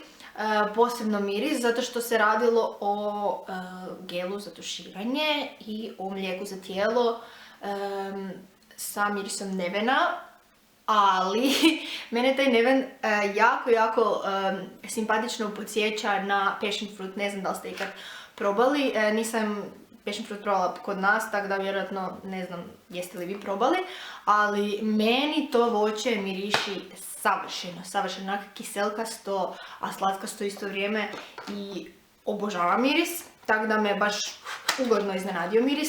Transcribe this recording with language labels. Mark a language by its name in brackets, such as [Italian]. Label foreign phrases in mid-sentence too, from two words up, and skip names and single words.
[Croatian] Posebno miris, zato što se radilo o gelu za tuširanje i o mlijeku za tijelo sa mirisom nevena. Ali mene taj neven jako simpatično podsjeća na [English] passion fruit. [Croatian] Ne znam da li ste ikad probali, nisam [English] passion fruit [Croatian] probala kod nas, tako da vjerojatno ne znam jeste li vi probali, ali meni to voće miriši savršeno, onak kiselkasto, a slatkasto isto vrijeme i obožavam miris, tako da me baš ugodno iznenadio miris.